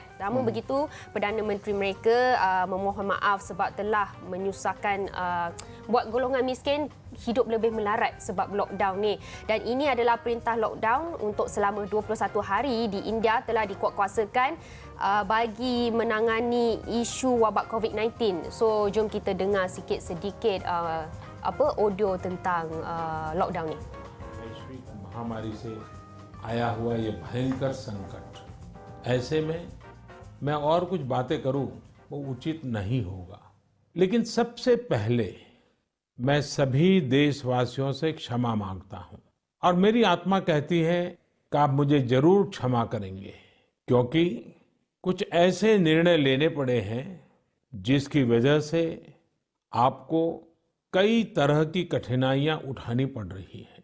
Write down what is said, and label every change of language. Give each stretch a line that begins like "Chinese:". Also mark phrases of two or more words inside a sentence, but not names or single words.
Malay: Namun begitu, Perdana Menteri mereka memohon maaf sebab telah menyusahkan buat golongan miskin hidup lebih melarat sebab lockdown ni. Dan ini adalah perintah lockdown untuk selama 21 hari di India telah dikuatkuasakan bagi menangani isu wabak COVID-19. So, jom kita dengar sedikit audio tentang lockdown ni.
Hindi: वैश्विक महामारी से आया हुआ ये भयंकर संकट, ऐसे में मैं और कुछ बातें करूं वो उचित नहीं होगा, लेकिन सबसे पहले मैं सभी देशवासियों से क्षमा मांगता हूं और मेरी आत्मा कहती है कि आप मुझे जरूर क्षमा करेंगे, क्योंकि कुछ ऐसे निर्णय लेने पड़े हैं जिसकी वजह से आपको कई तरह की कठिनाइयां उठानी पड़ रही हैं।